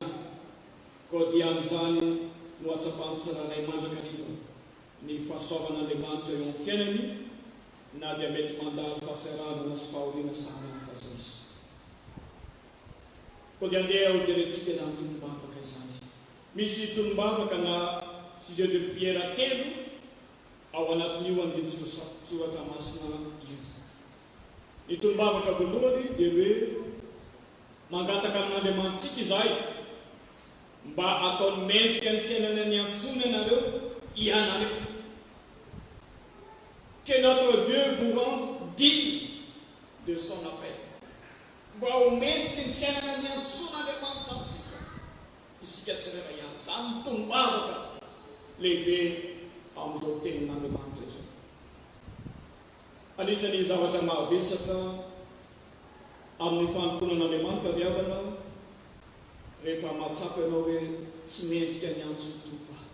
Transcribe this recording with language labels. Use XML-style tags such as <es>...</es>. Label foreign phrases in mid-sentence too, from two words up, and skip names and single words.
<mg>Koa dia amin'izany no atsapan'ny tsirairay mandrakariva ny fahasoavan'Andriamanitra eo amin'ny fiainany na dia mety mandalo fahasahiranana sy fahoriana samihafa zay izy. Koa dia andeha ho jerentsika izany tolombavaka izany. Misy tolombavaka na</mg> <fr>sujet de prière</fr> <mg>telo ao anatin'io andiny soratra masina io. Ny tolombavaka voalohany dia hoe mangataka amin'Andriamanitsika izahay mba ataony mendrika ny fiainana ny antsony ianareo ianareo.</mg> <fr>Que notre Dieu vous rende digne de son appel.</fr> <mg>Mba ho mendrika ny fiainana ny antson'Andriamanitra amintsika isika tsirairay ihany. Izany ny tolombavaka lehibe amin'izao tenin'Andriamanitra izao. Anisan'ny zavatra mahavesatra amin'ny fanomponan'Andriamanitra riavana rehefa mahatsapa ianao hoe tsy mendrika ny antsony tompo aho.</mg>